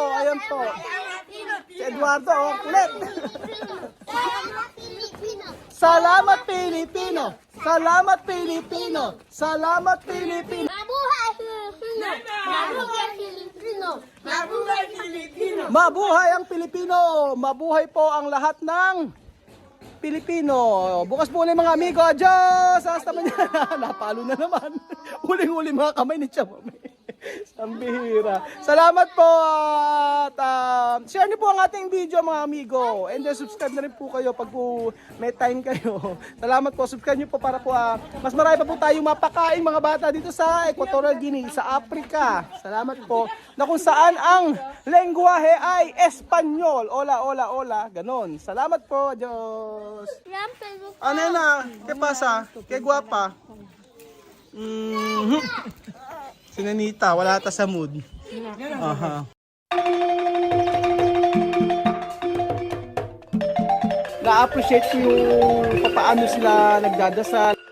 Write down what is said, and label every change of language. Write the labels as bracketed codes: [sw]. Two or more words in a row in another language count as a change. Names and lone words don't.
[tl] Ayun po. Si Eduardo, oh, kulit. Salamat Pilipino. Salamat Pilipino. Salamat Pilipino. Mabuhay Filipino! Mabuhay Filipino! Mabuhay Pilipino! Mabuhay ang Pilipino. Mabuhay po ang lahat ng Pilipino. Bukas po ulit mga amigo. [es] Adios! Hasta mañana. [tl] Napalo na naman. Huling-huli mga kamay ni Chamami. Ang bihira. Salamat po at share niyo po ang ating video mga amigo. [en] And then subscribe [tl] na rin po kayo pag po may time kayo. Salamat po. Subscribe niyo po para po mas marami pa po tayong mapakain mga bata dito sa Equatorial Guinea, sa Africa. Salamat po. Na kung saan ang lengguwahe ay Espanyol. [es] Hola, hola, hola. [tl] Ganon. Salamat po. Adios. Ano na? [es] ¿Qué pasa? ¿Qué guapa? [tl] Si Nanita, wala ata sa mood. Aha. Na-appreciate ko yung paano sila nagdadasal.